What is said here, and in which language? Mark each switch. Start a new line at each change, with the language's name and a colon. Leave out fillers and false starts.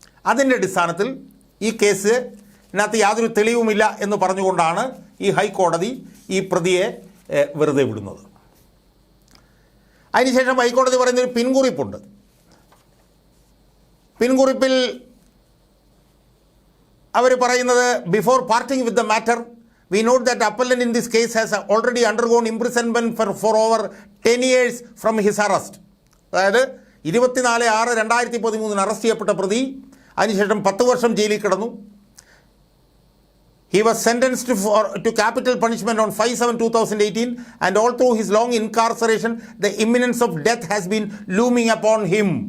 Malayalam: അതിൻ്റെ അടിസ്ഥാനത്തിൽ ഈ കേസിനകത്ത് യാതൊരു തെളിവുമില്ല എന്ന് പറഞ്ഞുകൊണ്ടാണ് ഈ ഹൈക്കോടതി ഈ പ്രതിയെ വെറുതെ വിടുന്നത്. അതിനുശേഷം ഹൈക്കോടതി പറയുന്നൊരു പിൻകുറിപ്പുണ്ട്. പിൻകുറിപ്പിൽ അവർ പറയുന്നത്,
English: Before parting with the matter we note that appellant in this case has already undergone imprisonment for over 10 years from his arrest.
Malayalam: അതായത് 24/6/2013 അറസ്റ്റ് ചെയ്യപ്പെട്ട പ്രതി അതിനുശേഷം 10 വർഷം ജയിലിൽ കിടന്നു.
English: He was sentenced to capital punishment on 5/7/2018 and all through his long incarceration the imminence of death has been looming upon him.